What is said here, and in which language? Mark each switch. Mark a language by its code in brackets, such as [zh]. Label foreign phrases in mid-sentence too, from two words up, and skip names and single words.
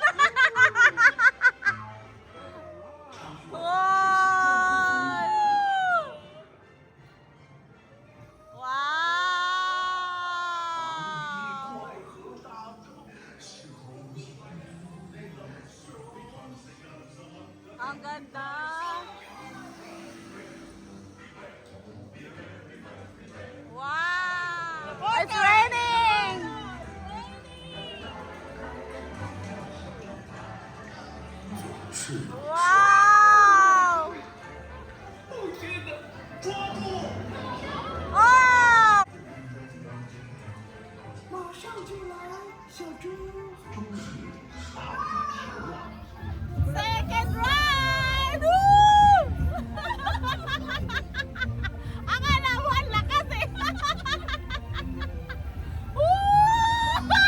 [tl] Wow! Ang ganda! Wow! [en] It's raining! Wow! Oh! [zh] 马上就来，小猪。 [en] Second ride! Woo! [tl] Akala mo ang lakas eh! Woo!